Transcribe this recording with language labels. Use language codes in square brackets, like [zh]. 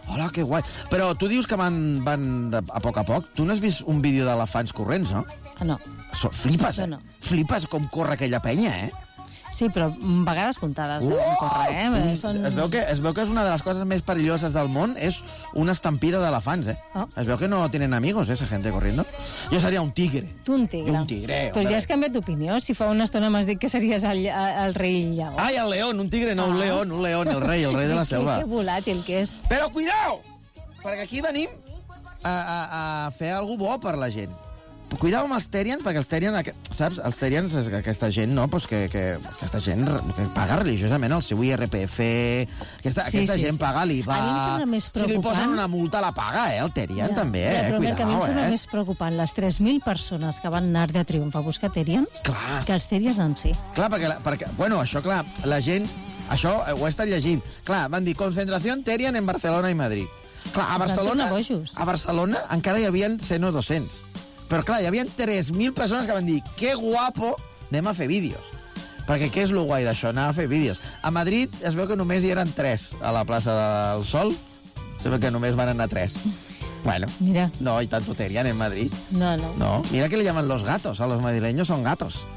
[ca] Hola, que guai. Però tu dius que van a poc, tu no has vist un vídeo d'elefants corrents, no? No. Flipes, eh? Flipes com corre aquella penya, eh? Sí, però vegades comptades deuen córrer, eh? Es veu que és una de les coses més perilloses del món, és una estampida d'elefants, eh? Oh. Es veu que no tenen amigos, [es] esa gente corriendo. [ca] Jo seria un tigre. Tu un tigre. Jo un tigre. Però ja has canviat d'opinió. Si fa una estona m'has dit que series el rei llavors. Ai, [es] el león, [ca] un tigre, no, un león, el rei de la selva. Que volàtil que és. Però cuidao, perquè aquí venim a fer alguna cosa bo per la gent. Cuidao amb els Therians, perquè els Therians, saps? Els Therians, aquesta gent, no? Pues que aquesta gent que paga religiosament el seu IRPF, aquesta gent paga l'IVA... A mi em sembla més preocupant... Si li posen una multa, la paga, el Therian, ja, també, ja, però cuidao, a mi em sembla més preocupant les 3.000 persones que van anar de triomf a buscar Therians que els Therians en si. Clar, perquè bueno, això, clar, la gent... Això ho he estat llegint. Clar, van dir, concentració Therian en Barcelona i Madrid. Clar, a Barcelona encara hi havia 100 o 200. Però, clar, hi havia 3.000 persones que van dir que guapo, anem a fer vídeos. Perquè què és lo guai d'això, anar a fer vídeos. A Madrid es veu que només hi eren 3 a la plaça del Sol. Es veu que només van anar 3. Bueno, mira. [es] No, i tanto Therian en Madrid. No. Mira que li llaman los gatos. A los madrileños son gatos.